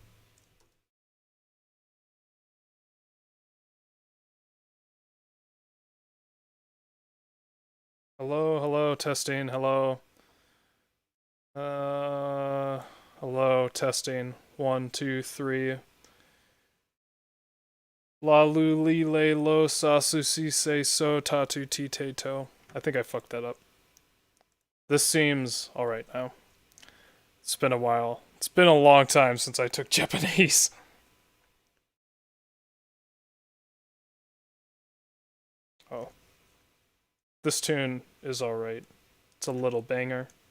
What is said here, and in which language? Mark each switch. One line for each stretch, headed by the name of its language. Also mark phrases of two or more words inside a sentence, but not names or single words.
English: Hello, hello, testing, hello. Hello, testing. 1, 2, 3.
Japanese: La lu li le lo sa su si se so tatu ti te to.
English: I think I fucked that up. This seems alright now. It's been a while. It's been a long time since I took Japanese. Oh. This tune is alright. It's a little banger.